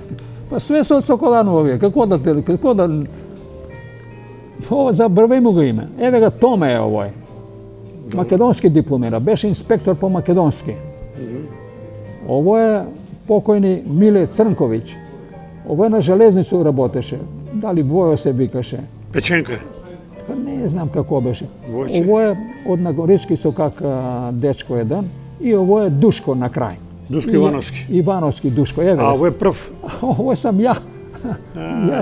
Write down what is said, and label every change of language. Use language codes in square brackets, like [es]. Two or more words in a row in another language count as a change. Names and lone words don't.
[mk] Pa sve su od Sokolanu ovije. Kako da... Ovo zabrvimo ga ime. Evo ga Tome je ovoj. Makedonski diplomira. Beše inspektor po makedonski. Ovo je pokojni Mile Crnković. Ovo na železnicu работеше. Дали Војо се викаше. Печенка. Па не знам како беше. Војче. Ово е од Нагорички со как дечко еден и ово е Душко на крај. Душко Ивановски. Ивановски Душко, еве. А ово е прв. [sr] Ово сам ја. Јас